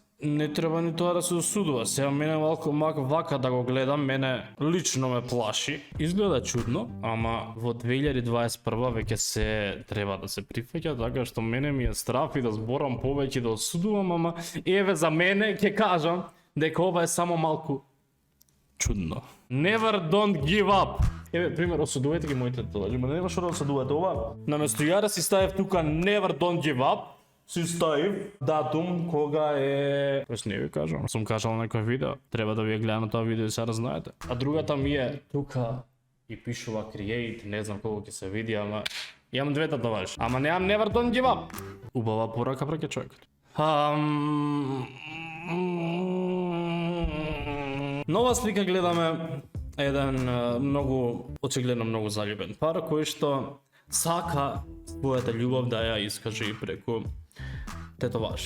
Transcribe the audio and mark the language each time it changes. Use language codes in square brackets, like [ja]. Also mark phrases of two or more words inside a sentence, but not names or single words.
[mk] Не треба ни тоа да се осудува. Сега мене вака да го гледам, мене лично ме плаши. Изгледа чудно, ама во 2021 веќе се треба да се прифаќа, така што мене ми е страф и да зборам повеќе да осудувам, ама еве за мене ќе кажам дека ова е само малку чудно. [en] Never don't give up. [mk] Еве, пример, осудувајте ги моите тетоважи, ма нема што да осудувате ова. Наместо ја да си ставив тука [en] Never don't give up, [mk] си ставив датум кога е... Тоест не ви кажам, сум кажал на некој видео, треба да ви ја гледам тоа видео и сега знаете. А другата ми е тука и пишува create, не знам колку ќе се види, ама имам две тетоважи. Ама немам [en] Never don't give up. [mk] Убава порака преќе човекот. Нова слика гледаме еден многу, очигледно многу заљубен пар кој што сака својата љубов да ја искаже и преку тетоважи.